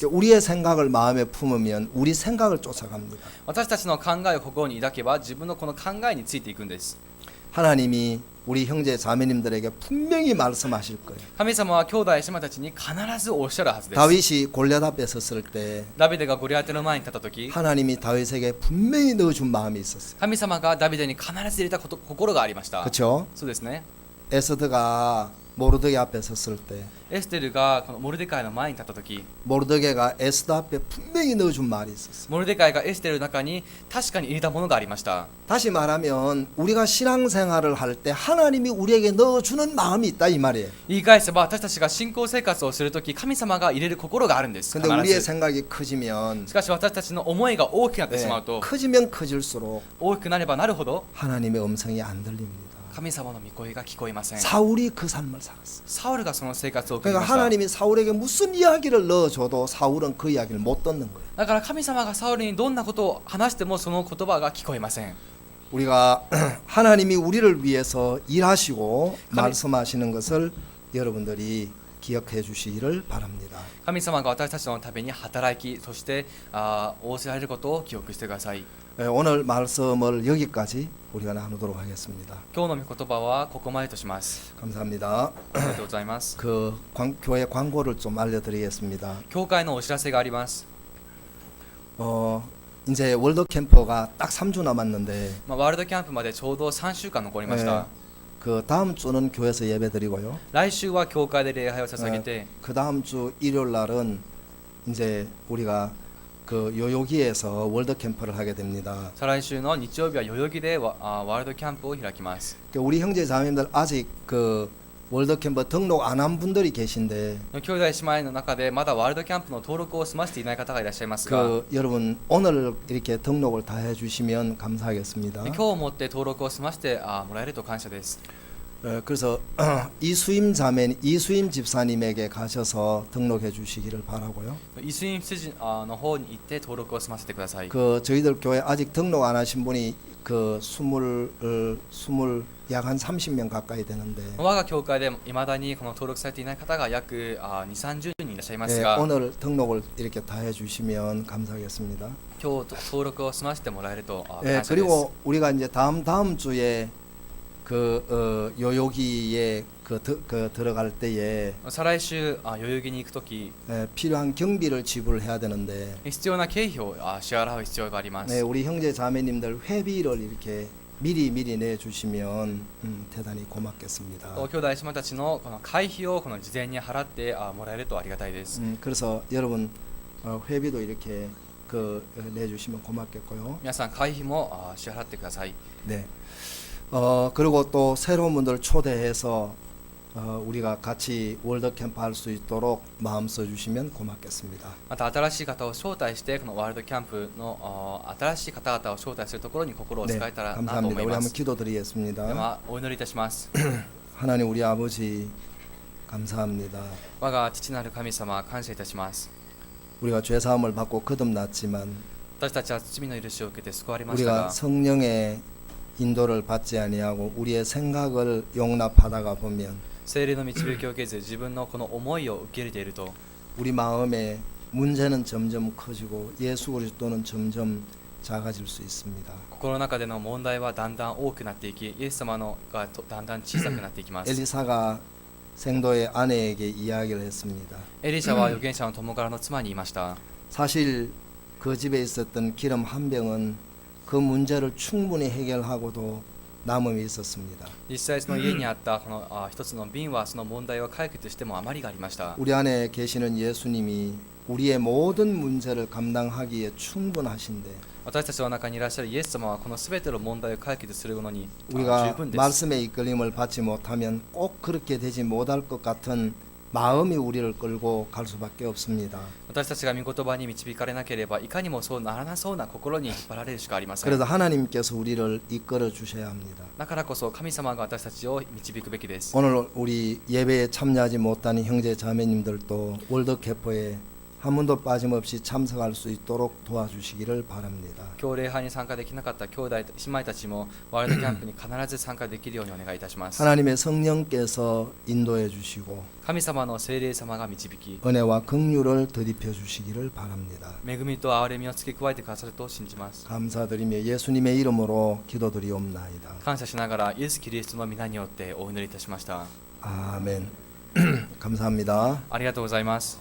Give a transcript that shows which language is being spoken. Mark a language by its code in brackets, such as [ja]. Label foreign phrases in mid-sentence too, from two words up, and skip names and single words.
[ko] 우리의 생각을 마음에 품으면 우리 생각을 쫓아갑니다. [ja] 私たちの考えを心に抱けば自分のこの考えについていくんです。 [ko] 하나님이 우리 형제 자매님들에게 분명히 말씀하실 거예요. [ja] 神様は兄弟姉妹たちに必ずおっしゃるはずです。 [ko] 다윗이 골리앗 앞에 섰을 때 [ja] ダビデがゴリアテの前に立った時、 [ko] 하나님이 다윗에게 분명히 넣어준 마음이 있었어요. [ja] 神様がダビデに必ず入れた心がありました。 [ko] 그렇죠? [ja] そうですね。 [ko] 에스더가 모르드게 앞에 섰을 때 [ja] エステルがこのモルデカイの前に立った時、 [ko] 모르드게가 에스더 앞에 분명히 넣어준 말이 있었어요. [ja] モルデカイがエステルの中に確かに入れたものがありました。 [ko] 다시 말하면 우리가 신앙생활을 할 때 하나님이 우리에게 넣어주는 마음이 있다 이 말이에요. [ja] 言い返せば私たちが信仰生活をするとき神様が入れる心があるんです。 [ko] 근데 [ja] 必 [ko] 우리의 [ja] ず [ko] 생각이 커지면 [ja] しかし私たちの思いが大きくなってしまうと、 [ko] 커지면 커질수록 [ja] 大きくなればなるほど [ko] 하나님의 음성이 안 들립니다. [ja] 神様の御声が聞こえません。 [ko] 사울이 그 삶을 살았어요. [ja] サウルがその生活を送り [ko] 그러니까 [ja] ました。 [ko] 하나님이 사울에게 무슨 이야기를 넣어줘도 사울은 그 이야기를 못 듣는 거예요. [ja] だから神様がサウルにどんなことを話してもその言葉が聞こえません。 [ko] 우리가 하나님이 우리를 위해서 일하시고 말씀하시는 것을 여러분들이 기억해 주시기를 바랍니다. [ja] 神様が私たちのために働き、そして仰せられることを記憶してください。 [ko] 오늘 말씀을 여기까지 우리가 나누도록 하겠습니다. [ja] 今日の御言葉はここまでとします。 [ko] 감사합니다. [ja] ありがとうございます。 [ko] 그 교회 광고를 좀 알려드리겠습니다. [ja] 教会のお知らせがあります。 [ko] 이제 월드 캠퍼가 딱 3주 남았는데 [ja] ワールドキャンプまでちょうど3週間残りました。 [ko] 그 다음 주는 교회에서 예배드리고요. [ja] 来週は教会で礼拝を捧げて、 [ko] 그 다음 주 일요일 날은 이제 우리가 그 요요기에서 월드 캠프를 하게 됩니다. [ja] 再来週の日曜日は代々木でワールドキャンプを開きます。 [ko] 우리 형제 자매님들 아직 그 월드 캠프 등록 안 한 분들이 계신데 [ja] 兄弟姉妹の中でまだワールドキャンプの登録を済ませていない方がいらっしゃいますが、 [ko] 그 여러분 오늘 이렇게 등록을 다 해주시면 감사하겠습니다. [ja] 今日をもって登録を済ませてもらえると感謝です。 [ko] 그래서 이수임 집사님에게 가셔서 등록해 주시기를 바라고요. [ja] イスイン筋の方に行って登録を済ませてください。 [ko] 그 저희들 교회 아직 등록 안 하신 분이 그 약 한 30명 가까이 되는데 [ja] 我が教会で未だにこの登録されていない方が約2、30人いらっしゃいます [ko] 네, [ja] が、 [ko] 오늘 등록을 이렇게 다 해주시면 감사하겠습니다. [ja] 今日登録を済ませてもらえると感謝 [ko] 네, [ja] です。 [ko] 그리고 우리가 이제 다음 주에 그 요요기에 그 들어갈 때에 [ja] 再来週代々木に行くとき [ko] 필요한 경비를 지불해야 되는데 [ja] 必要な経費を支払う必要があります。 [ko] 네, 우리 형제 자매님들 회비를 이렇게 미리 내주시면 대단히 고맙겠습니다. [ja] 兄弟姉妹たちのこの会費をこの事前に払ってもらえるとありがたいです。 [ko] 그래서 여러분 회비도 이렇게 그 내주시면 고맙겠고요. [ja] 皆さん会費も支払ってください。 [ko] 네. 그리고 또 새로운 분들 초대해서 우리가 같이 월드 캠프 할 수 있도록 마음 써주시면 고맙겠습니다. [ja] また新しい方を招待してこのワールドキャンプの新しい方々を招待するところに心を使 [ko] 네, [ja] えたらなと [ko] 감사합니다. [ja] 思い [ko] 우리 [ja] ま [ko] 한번 [ja] す。 [ko] 기도드리겠습니다. [ja] ではお祈りいたします。 [ko] 하나님 우리 아버지 감사합니다. [ja] 我が父なる神様感謝いたします。 [ko] 우리가 죄 사함을 받고 거듭났지만 [ja] 私たちは罪の許しを受けて救われました [ko] 우리가 [ja] が、 [ko] 성령의 인도를 받지 아니하고 우리의 생각을 용납하다가 보면 [ja] 聖霊の導きを受けず自分のこの思いを受け入れていると、 [ko] 우리 마음에 문제는 점점 커지고 예수 그리스도는 점점 작아질 수 있습니다. [ja] 心の中での問題はだんだん多くなっていき、イエス様のがだんだん小さくなっていきます。 [ko] 엘리사가 생도의 아내에게 이야기를 했습니다. [ja] エリシャは預言者の友柄の妻に言いました。 [ko] 사실 그 집에 있었던 기름 한 병은 그 문제를 충분히 해결하고도 남음이 있었습니다. [ja] 実際その家にあったこの一つの瓶はその問題を解決しても余りがありました。 [ko] 우리 안에 계시는 예수님이 우리의 모든 문제를 감당하기에 충분하신데 [ja] 私たちの中にいらっしゃるイエス様はこのすべての問題を解決するのに十 [ko] 우리가 [ja] 分です。 [ko] 말씀의 이끌림을 받지 못하면 꼭 그렇게 되지 못할 것 같은 마음이 우리를 끌고 갈 수밖에 없습니다. [ja] 私たちが御言葉に導かれなければいかにもそうならなそうな心に引っ張られるしかありません。 [ko] 그래서 하나님께서 우리를 이끌어 주셔야 합니다. [ja] だからこそ神様が私たちを導くべきです。 [ko] 오늘 우리 예배에 참여하지 못한 형제 자매님들도 월드 캠프에 한 번도 빠짐없이 참석할 수 있도록 도와주시기를 바랍니다. [ja] 今日礼拝に参加できなかった兄弟姉妹たちもワールドキャンプに必ず参加できるようにお願いいたします。 [ko] 하나님의 성령께서 인도해 주시고 [ja] 神様の聖霊様が導き、 [ko] 은혜와 긍휼을 더입혀 주시기를 바랍니다. [ja] 恵みと憐れみを付け加えてくださると信じます。 [ko] 감사드리며 예수님의 이름으로 기도드리옵나이다. [ja] 感謝しながらイエス・キリストの皆によってお祈りいたしました。 [ko] 아멘. 감사합니다. [ja] ありがとうございます。